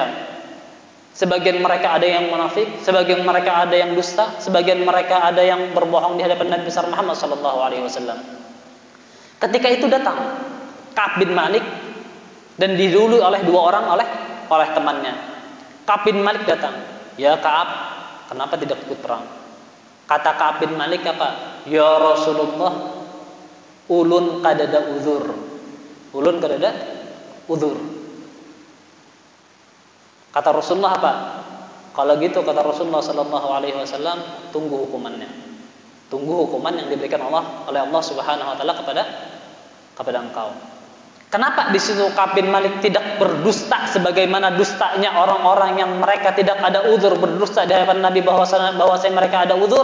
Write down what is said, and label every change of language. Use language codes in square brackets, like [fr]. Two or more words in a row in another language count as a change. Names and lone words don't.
[id] Sebagian mereka ada yang munafik, sebagian mereka ada yang dusta, sebagian mereka ada yang berbohong di hadapan Nabi besar Muhammad SAW. Ketika itu datang Ka'ab bin Malik dan didului oleh 2 orang oleh temannya. Ka'ab bin Malik datang, ya Ka'ab, kenapa tidak ikut perang? Kata Ka'ab bin Malik apa? [bjn] Ya Rasulullah, ulun kadada uzur. Ulun kadada uzur. [id] Kata Rasulullah apa? Kalau gitu kata Rasulullah SAW, tunggu hukumannya. Tunggu hukuman yang diberikan oleh Allah [ar] سبحانه وتعالى [id] kepada engkau. Kenapa di situ Ka'ab bin Malik tidak berdusta sebagaimana dustanya orang-orang yang mereka tidak ada uzur, berdusta di hadapan Nabi bahwasanya mereka ada uzur?